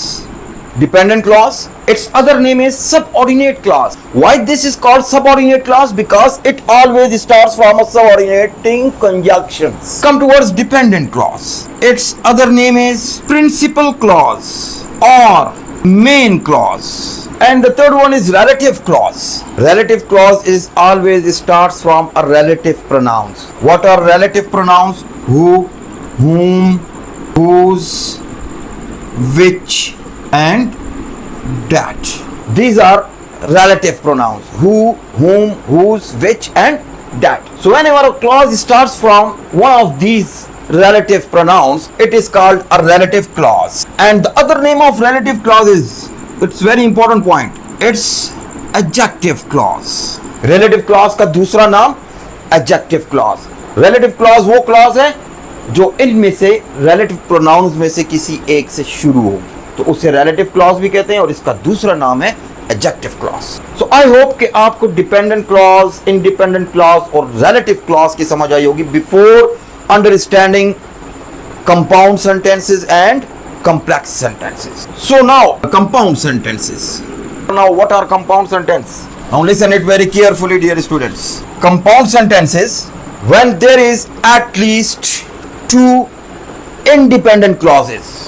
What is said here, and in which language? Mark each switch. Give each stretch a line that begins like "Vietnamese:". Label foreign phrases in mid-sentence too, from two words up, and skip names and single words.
English: Dependent clause, its other name is subordinate clause. Why this is called subordinate clause? Because it always starts from a subordinating conjunctions. Come towards dependent clause. Its other name is principal clause or main clause. And the third one is relative clause. Relative clause is always starts from a relative pronouns. What are relative pronouns? Who, whom, whose, which, and that. These are relative pronouns: who, whom, whose, which, and that. So whenever a clause starts from one of these relative pronouns, it is called a relative clause. And the other name of relative clause is, it's very important point, it's adjective clause. Relative clause
Hindi: का दूसरा नाम
English: adjective clause. Relative clause
Hindi: वो clause है जो इनमें से
English: relative pronouns
Hindi: में से किसी एक से शुरू होगी, तो उसे
English: relative clause
Hindi: भी कहते हैं, और इसका दूसरा नाम है
English: adjective clause. So I hope
Hindi: कि आपको
English: dependent clause, independent clause और relative clause
Hindi: की समझ आई होगी
English: before understanding compound sentences and complex sentences. So now compound sentences. Now what are compound sentences? Now listen it very carefully, dear students. Compound sentences, when there is at least two independent clauses.